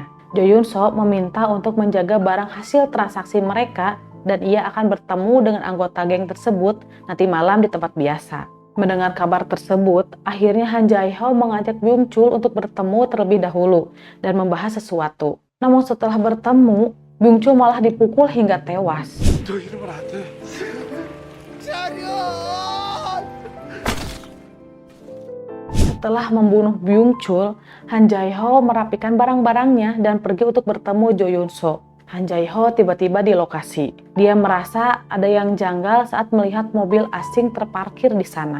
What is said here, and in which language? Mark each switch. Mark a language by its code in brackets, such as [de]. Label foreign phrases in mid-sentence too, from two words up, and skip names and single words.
[id] Jo Yun So meminta untuk menjaga barang hasil transaksi mereka dan ia akan bertemu dengan anggota geng tersebut nanti malam di tempat biasa. Mendengar kabar tersebut, akhirnya Han Jae-ho mengajak Byung Chul untuk bertemu terlebih dahulu dan membahas sesuatu. Namun setelah bertemu, Byung Chul malah dipukul hingga tewas. [ko] 너 이러면 안 돼. [id] Setelah membunuh Byung Chul, Han Jae-ho merapikan barang-barangnya dan pergi untuk bertemu Jo Yun So. Han Jae-ho tiba-tiba di lokasi. Dia merasa ada yang janggal saat melihat mobil asing terparkir di sana.